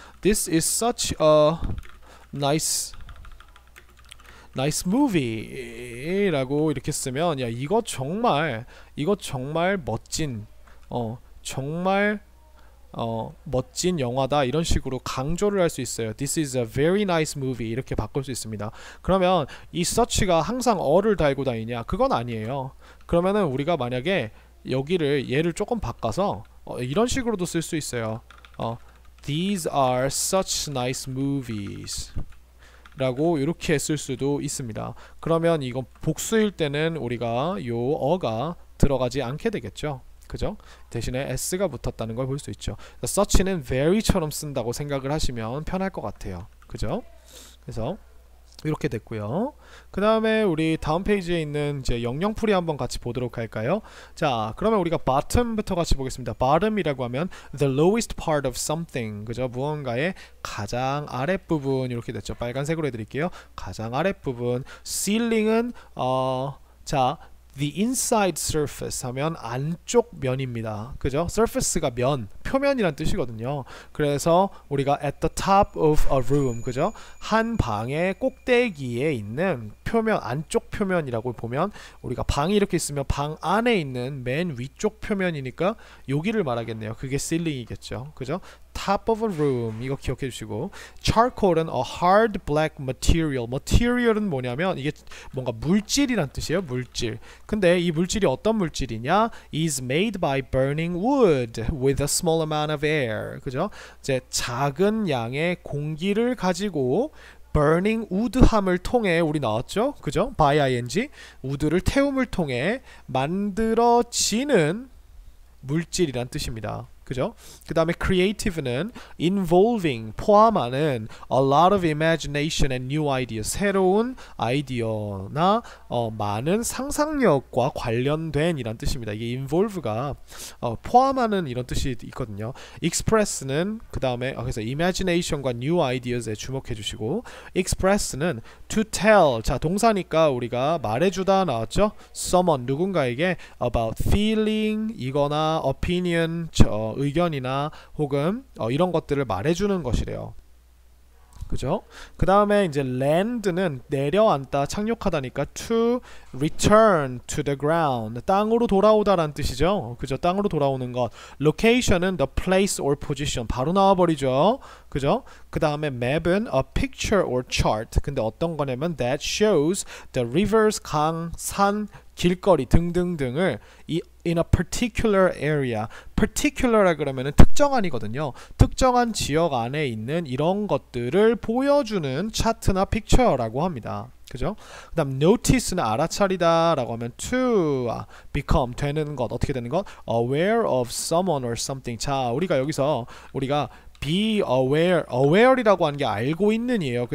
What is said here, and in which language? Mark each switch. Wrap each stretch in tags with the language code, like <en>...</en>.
<en>This is such a nice movie</en> <ko>라고 이렇게 쓰면 야 이거 정말 멋진 정말 멋진 영화다 이런 식으로 강조를 할 수 있어요.</ko> <en>This is a very nice movie</en> <ko>이렇게 바꿀 수 있습니다. 그러면 이 such가 항상 어를 달고 다니냐? 그건 아니에요. 그러면은 우리가 만약에 여기를 얘를 조금 바꿔서 이런 식으로도 쓸 수 있어요.</ko> <en>These are such nice movies</en> <ko>라고 이렇게 쓸 수도 있습니다. 그러면 이건 복수일 때는 우리가 요 어가 들어가지 않게 되겠죠. 그죠? 대신에 s가 붙었다는 걸 볼 수 있죠. such는 very처럼 쓴다고 생각을 하시면 편할 것 같아요. 그죠? 그래서 이렇게 됐고요. 그 다음에 우리 다음 페이지에 있는 이제 영영풀이 한번 같이 보도록 할까요? 자, 그러면 우리가 bottom부터 같이 보겠습니다. bottom이라고 하면</ko> <en>the lowest part of something, 그죠?</en> <ko>무언가의 가장 아랫부분 이렇게 됐죠. 빨간색으로 해드릴게요. 가장 아랫부분. ceiling은 자,</ko> <en>the inside surface</en> <ko>하면 안쪽 면입니다. 그죠? surface가 면, 표면이란 뜻이거든요. 그래서 우리가</ko> <en>at the top of a room, 그죠?</en> <ko>한 방의 꼭대기에 있는 표면, 안쪽 표면이라고 보면 우리가 방이 이렇게 있으면 방 안에 있는 맨 위쪽 표면이니까 여기를 말하겠네요. 그게 ceiling이겠죠. 그죠?</ko> <en>top of a room</en> <ko>이거 기억해 주시고 charcoal은</ko> <en>a hard black material</en> <ko>material은 뭐냐면 이게 뭔가 물질이란 뜻이에요. 물질. 근데 이 물질이 어떤 물질이냐</ko> <en>is made by burning wood with a small amount of air 그죠?</en> <ko>이제 작은 양의 공기를 가지고 burning wood함을 통해 우리 나왔죠? 그죠? by ing wood를 태움을 통해 만들어지는 물질이란 뜻입니다. 그죠? 그 다음에 creative는 involving 포함하는</ko> <en>a lot of imagination and new ideas</en> <ko>새로운 아이디어나 많은 상상력과 관련된 이란 뜻입니다. 이게 involve가 포함하는 이런 뜻이 있거든요. express는 그 다음에 그래서 imagination과 new ideas에 주목해 주시고 express는</ko> <en>to tell</en> <ko>자 동사니까 우리가 말해주다 나왔죠? someone 누군가에게 about feeling 이거나 opinion 의견이나 혹은 이런 것들을 말해주는 것이래요. 그죠? 그 다음에 이제 land는 내려앉다, 착륙하다니까</ko> <en>to return to the ground</en> <ko>땅으로 돌아오다라는 뜻이죠. 그죠? 땅으로 돌아오는 것. location은</ko> <en>the place or position</en> <ko>바로 나와버리죠. 그죠? 그 다음에 map은</ko> <en>a picture or chart</en> <ko>근데 어떤 거냐면</ko> <en>that shows the rivers</en> <ko>강, 산, 길거리 등등등을</ko> <en>in a particular area</en> <ko>particular라 그러면은 특정한이거든요. 특정한 지역 안에 있는 이런 것들을 보여주는 차트나 픽처라고 합니다. 그죠? 그 다음 notice는 알아차리다 라고 하면</ko> <en>to become</en> <ko>되는 것 어떻게 되는 것</ko> <en>aware of someone or something</en> <ko>자 우리가 여기서 우리가 be aware, aware이라고 하는 게 알고 있는이에요.</ko>